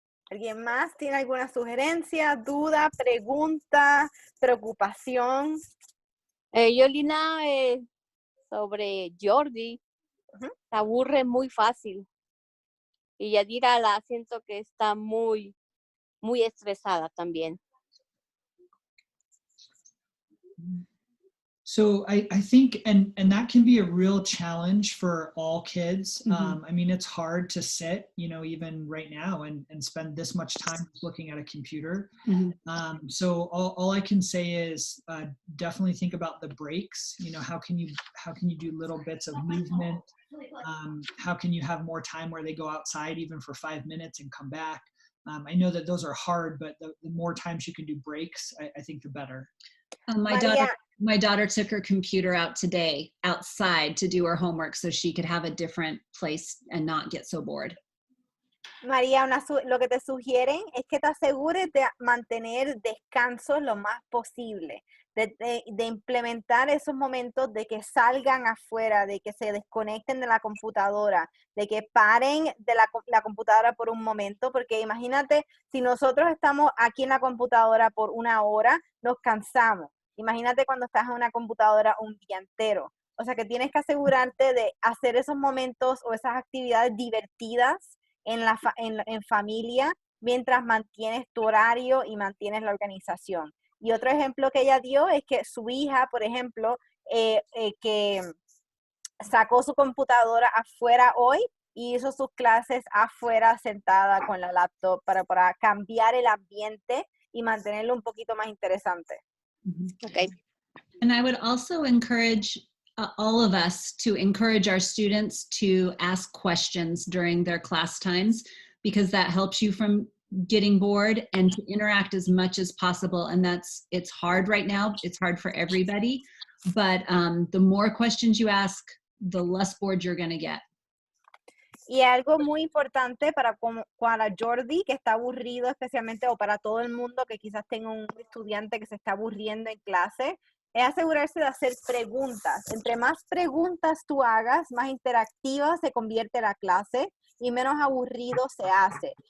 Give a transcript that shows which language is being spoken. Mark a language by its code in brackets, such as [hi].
[es] ¿Alguien más tiene alguna sugerencia, duda, pregunta, preocupación? Yolina, sobre Jordi, se aburre muy fácil. Y Yadira la siento que está muy, muy estresada también. [en] So I think, and that can be a real challenge for all kids. I mean, it's hard to sit, even right now and spend this much time looking at a computer. So all I can say is definitely think about the breaks. How can you do little bits of movement? How can you have more time where they go outside even for 5 minutes and come back? I know that those are hard, but the more times you can do breaks, I think the better. My daughter took her computer out today outside to do her homework so she could have a different place and not get so bored. [es] María, lo que te sugieren es que te asegures de mantener descansos lo más posible, de implementar esos momentos de que salgan afuera, de que se desconecten de la computadora, de que paren de la computadora por un momento, porque imagínate, si nosotros estamos aquí en la computadora por 1 hora, nos cansamos. Imagínate cuando estás en una computadora un día entero. O sea que tienes que asegurarte de hacer esos momentos o esas actividades divertidas en familia mientras mantienes tu horario y mantienes la organización. Y otro ejemplo que ella dio es que su hija, por ejemplo, que sacó su computadora afuera hoy y hizo sus clases afuera sentada con la laptop para cambiar el ambiente y mantenerlo un poquito más interesante. [en] Okay. And I would also encourage all of us to encourage our students to ask questions during their class times, because that helps you from getting bored, and to interact as much as possible. And it's hard right now. It's hard for everybody, but the more questions you ask, the less bored you're going to get. [es] Y algo muy importante para Jordi, que está aburrido especialmente, o para todo el mundo que quizás tenga un estudiante que se está aburriendo en clase, es asegurarse de hacer preguntas. Entre más preguntas tú hagas, más interactiva se convierte la clase y menos aburrido se hace.